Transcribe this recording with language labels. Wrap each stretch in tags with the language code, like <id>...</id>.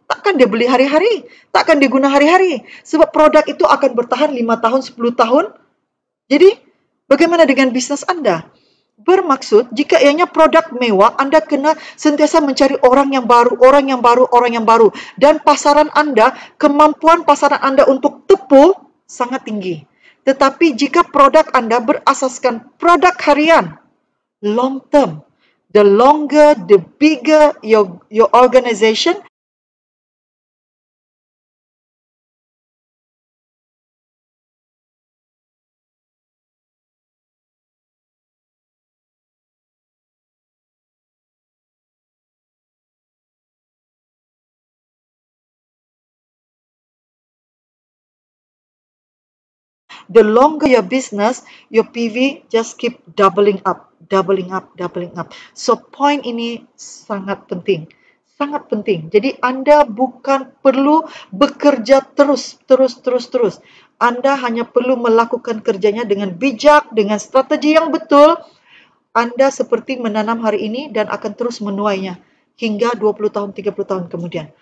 <ms>Takkan dia beli hari-hari. Takkan dia guna hari-hari. Sebab produk itu akan bertahan 5 tahun, 10 tahun. Jadi, bagaimana dengan bisnes anda? Bermaksud, jika ianya produk mewah, anda kena sentiasa mencari orang yang baru, orang yang baru, orang yang baru. Dan pasaran anda, kemampuan pasaran anda untuk tepuh sangat tinggi. Tetapi jika produk anda berasaskan produk harian,</ms> <en>long term, the longer, the bigger your organization, the longer your business, your PV just keep doubling up, doubling up, doubling up.</en> <ms>So point ini sangat penting. Sangat penting. Jadi anda bukan perlu bekerja terus. Anda hanya perlu melakukan kerjanya dengan bijak, dengan strategi yang betul. Anda seperti menanam hari ini dan akan terus menuainya hingga 20 tahun, 30 tahun kemudian.</ms>